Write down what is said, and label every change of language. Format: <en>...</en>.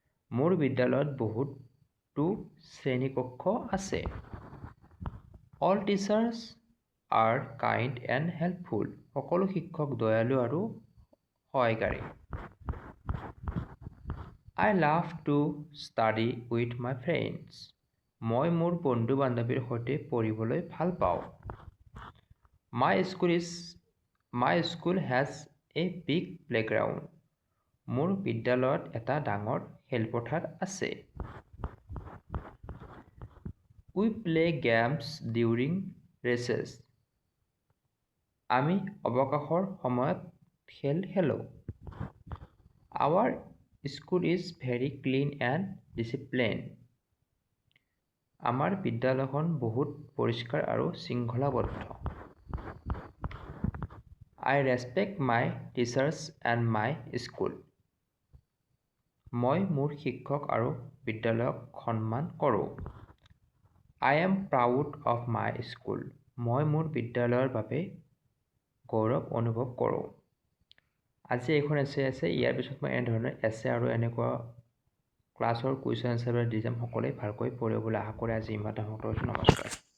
<as>মোৰ বিদ্যালয়ত বহুতো শ্ৰেণীকক্ষ আছে।</as> <en>All teachers are kind and helpful.</en> <as>সকলো শিক্ষক দয়ালু আৰু সহায়কাৰী।</as> <en>I love to study with my friends.</en> <as>মই মোৰ বন্ধু বান্ধৱীৰ সৈতে পঢ়িবলৈ ভাল পাওঁ।</as> <en>My school has a big playground.</en> <as>মোৰ বিদ্যালয়ত এটা ডাঙৰ খেলপথাৰ আছে।</as> <en>We play games during recess.</en> <as>আমি অৱকাশৰ সময়ত খেল খেলোঁ।</as> <en>Our school is very clean and disciplined.</en> <as>আমাৰ বিদ্যালয়খন বহুত পৰিষ্কাৰ আৰু শৃংখলাবদ্ধ।</as> <en>I respect my teachers and my school.</en> <as>মই মোৰ শিক্ষক আৰু বিদ্যালয়ক সন্মান কৰোঁ।</as> <en>I am proud of my school.</en> <as>মই মোৰ বিদ্যালয়ৰ বাবে গৌৰৱ অনুভৱ কৰোঁ। আজি এইখন এছে আছে। ইয়াৰ পিছত মই এনেধৰণৰ এছে আৰু এনেকুৱা ক্লাছৰ কুৱেশ্যন এনচাৰবিলাক দি যাম। সকলোৱে ভালকৈ পঢ়িব বুলি আশা কৰি আজি ইমানতে সামৰিছোঁ। নমস্কাৰ।</as>